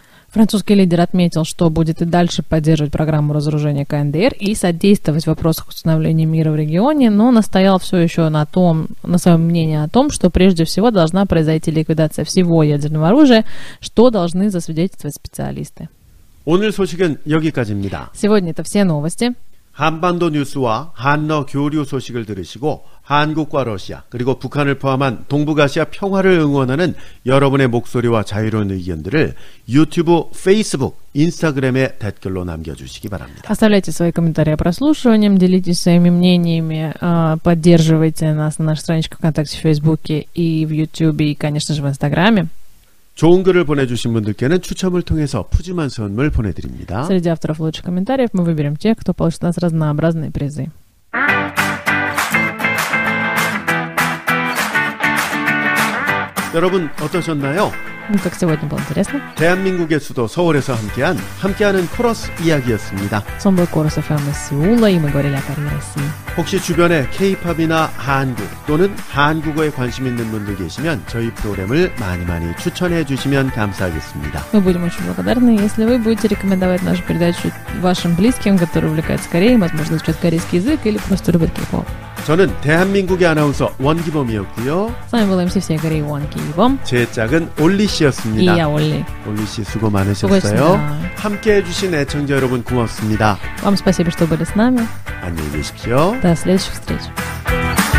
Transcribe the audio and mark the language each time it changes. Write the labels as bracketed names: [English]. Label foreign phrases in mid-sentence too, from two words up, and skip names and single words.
[Russian] Французский лидер отметил, что будет и дальше поддерживать программу разоружения КНДР и содействовать в вопросах установления мира в регионе, но настоял все еще на своем мнении о том, что прежде всего должна произойти ликвидация всего ядерного оружия, что должны засвидетельствовать специалисты. [Korean] 오늘 소식은 여기까지입니다. [Russian] Сегодня это все новости. [Korean] 한반도 뉴스와 한러 교류 소식을 들으시고 한국과 러시아 그리고 북한을 포함한 동북아시아 평화를 응원하는 여러분의 목소리와 자유로운 의견들을 유튜브, 페이스북, 인стаграме 댓글로 남겨주시기 바랍니다. [Russian] Оставляйте свои комментарии о прослушивании, делитесь своими мнениями, поддерживайте нас на нашей страничке ВКонтакте, в Фейсбуке и в Ютубе, и, конечно же, в Инстаграме. [Korean] 좋은 글을 보내주신 분들께는 추첨을 통해서 푸짐한 선물 보내드립니다. [Russian] Среди авторов лучших комментариев мы выберем тех, кто получит у нас разнообразные призы. [Korean] 여러분 어떠셨나요? [Russian] Как сегодня было интересно. [Korean] 대한민국의 수도 서울에서 함께하는 코러스 이야기였습니다. [Russian] С вами был Корус ФМ из Сеула, и мы говорили о Корее России. [Korean] 혹시 주변에 K-팝이나 한국 또는 한국어에 관심 있는 분들 계시면 저희 프로그램을 많이 추천해 주시면 감사하겠습니다. [Russian] Мы будем очень благодарны, если вы будете рекомендовать нашу передачу вашим близким, которые увлекаются Кореей, возможно, изучают корейский язык или просто любят кей-поп. [Korean] 저는 대한민국의 아나운서 원기범이었고요. [Russian] С вами был МС всей Кореи Вон Киевом. [Korean] 제 짝은 올리 씨였습니다. [Russian] И я Олли. [Korean] 올리 씨 수고 많으셨어요. 함께해 주신 애청자 여러분 고맙습니다. [Russian] Вам спасибо, что были с нами. [Korean] 안녕히 계십시오. [Russian] До следующих встреч.